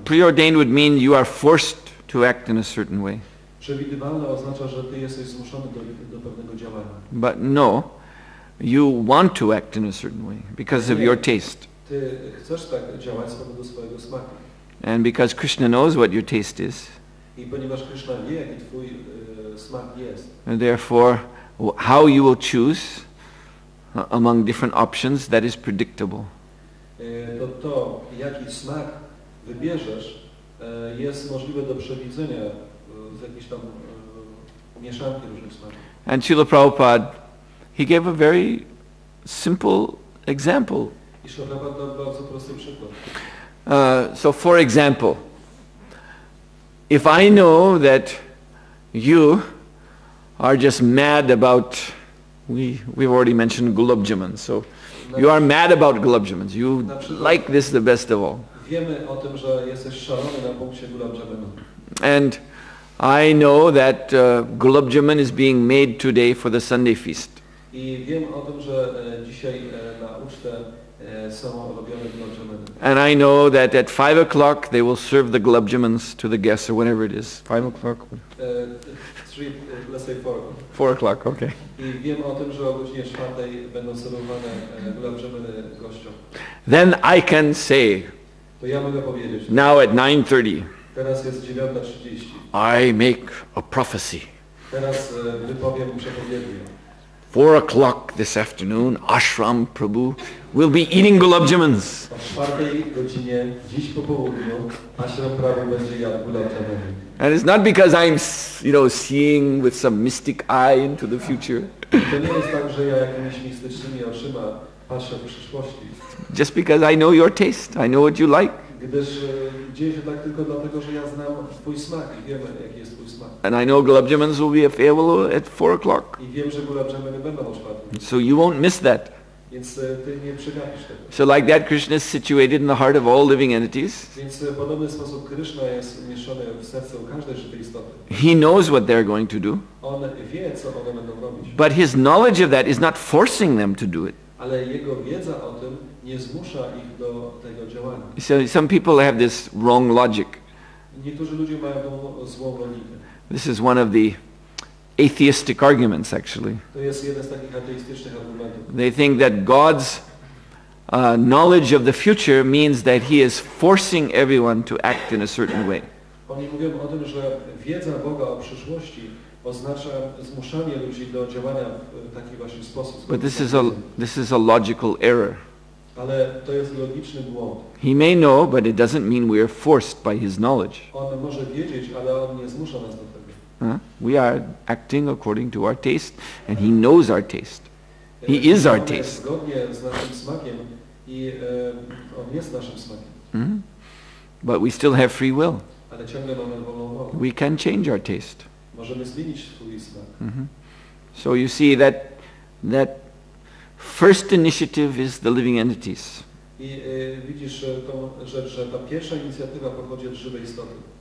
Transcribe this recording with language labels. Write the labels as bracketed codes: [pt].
[en] Preordained would mean you are forced to act in a certain way. [pl] Przewidywalne oznacza, że ty jesteś zmuszony do pewnego działania. [en] But no, you want to act in a certain way because of your taste. [pl] Ty chcesz tak działać z powodu swojego smaku. [en] And because Krishna knows what your taste is. [pl] I ponieważ Krishna wie, jaki twój smak jest. [en] And therefore, how you will choose among different options, that is predictable. [pl] To jaki smak wybierzesz, jest możliwe do przewidzenia z jakiejś tam mieszanki różnych smaków. [en] And Srila Prabhupada, he gave a very simple example. [pl] I Srila Prabhupada dał bardzo prosty przykład. [en] So for example, if I know that you are just mad about, we've already mentioned gulab jamun, so you are mad about gulab jamuns. You like this the best of all. [pl] Wiemy o tym, że jesteś szalony na punkcie gulab jamunu. [en] And I know that gulab jamun is being made today for the Sunday feast. [pl] I wiem o tym, że dzisiaj na ucztę są robione gulab jamuny. [en] And I know that at 5 o'clock they will serve the gulab jamuns to the guests or whenever it is. 5 o'clock? 3, let's say 4. 4 o'clock, okay. [pl] I wiem o tym, że o godzinie 4 będą serwowane gulab jamuny gościom. [en] Then I can say, [pl] To ja mogę powiedzieć. [en] now at 9:30, [pl] Teraz jest 9:30. [en] I make a prophecy. [pl] Teraz wypowiem przepowiednię. [en] 4 o'clock this afternoon, Ashram Prabhu will be eating gulab jamans. [pl] O 4 godzinie dziś po południu Ashram Prabhu będzie jadł gulab jamany. [en] And it's not because I'm, seeing with some mystic eye into the future. [pl] To nie jest tak, że ja jakimiś mistycznymi oczyma patrzę w przyszłości. [en] Just because I know your taste, I know what you like. [pl] Gdyż dzieje się tak tylko dlatego, że ja znam twój smak i wiemy, jaki jest twój smak. [en] And I know gulab jamans will be available at 4 o'clock. [pl] I wiem, że gulab jamany będą o 4. [en] So you won't miss that. [pl] Więc ty nie przegapisz tego. [en] So like that, Krishna is situated in the heart of all living entities. [pl] Więc w podobny sposób Krishna jest umieszczony w sercu każdej żywej istoty. [en] He knows what they're going to do. [pl] On wie, co one będą robić. [en] But his knowledge of that is not forcing them to do it. [pl] Ale jego wiedza o tym nie zmusza ich do tego działania. [en] So some people have this wrong logic. [pl] Niektórzy ludzie mają tą złą logikę. [en] This is one of the atheistic arguments, actually. [pl] To jest jeden z takich ateistycznych argumentów. [en] They think that God's knowledge of the future means that he is forcing everyone to act in a certain way. [pl] Oni mówią o tym, że wiedza Boga o przyszłości oznacza zmuszanie ludzi do działania w taki właśnie sposób. [en] But this is a logical error. [pl] Ale to jest logiczny błąd. [en] He may know, but it doesn't mean we are forced by his knowledge. [pl] On może wiedzieć, ale on nie zmusza nas do tego. [en] We are acting according to our taste, and he knows our taste. He is our taste. [pl] Zgodnie z naszym smakiem i on jest naszym smakiem. [en] But we still have free will. [pl] Ale ciągle mamy wolną wolę. [en] We can change our taste. [pl] Możemy zmienić swój smak. [en] So you see that first initiative is the living entities. [pl] I widzisz tą rzecz, że ta pierwsza inicjatywa pochodzi od żywej istoty.